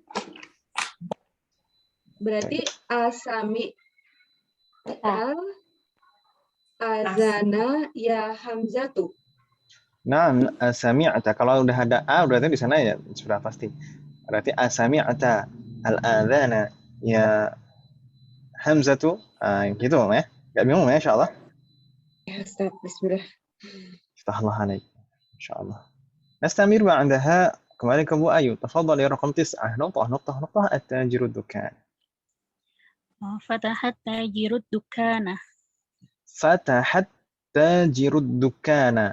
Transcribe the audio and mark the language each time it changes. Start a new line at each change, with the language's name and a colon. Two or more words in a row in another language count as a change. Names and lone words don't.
Arabic: Berarti أسمع الأذان يا حمزة. Nah, sami'ata.
Indonesian: Kalau udah ada A berarti di sana ya sudah pasti. Berarti
Arabic: أسمعت الأذان يا حمزة.
Indonesian: Gitu ya. Enggak bingung ya insyaallah. Ya Ustaz, bismillah.
Arabic: فتح الله عليك. Insyaallah. نستمر بعدها
Indonesian: kembali ke Bu Ayu.
Arabic: تفضلي رقم 9. نقطة التاجر دكان. فتحت التاجر الدكان. فتحت التاجر الدكان.